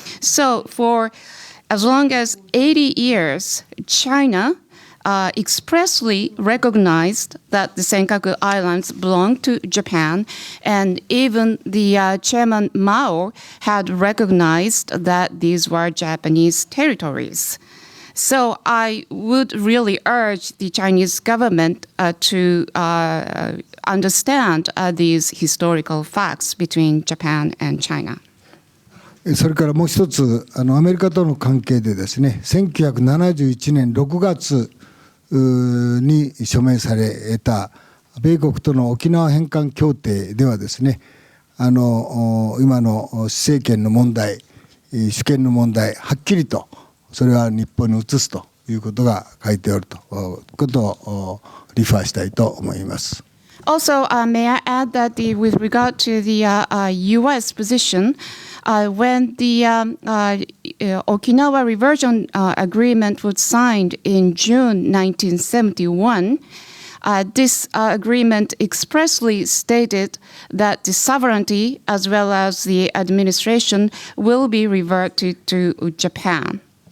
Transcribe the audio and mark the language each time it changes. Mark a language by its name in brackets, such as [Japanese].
[English] So for as long as 80 years, China expressly recognized that the Senkaku Islands belonged to Japan, and even the Chairman Mao had recognized that these were Japanese territories. So I would really urge the Chinese government to understand these historical facts between Japan and China. [Japanese] それからもう一つ、アメリカとの関係でですね、1971年6月に署名された米国との沖縄返還協定ではですね、今の施政権の問題、主権の問題、はっきりとそれは日本に移すということが書いておるということをリファーしたいと思います。 [English] Also, may I add that with regard to the U.S. position, when the Okinawa reversion agreement was signed in June 1971, this agreement expressly stated that the sovereignty as well as the administration will be reverted to Japan.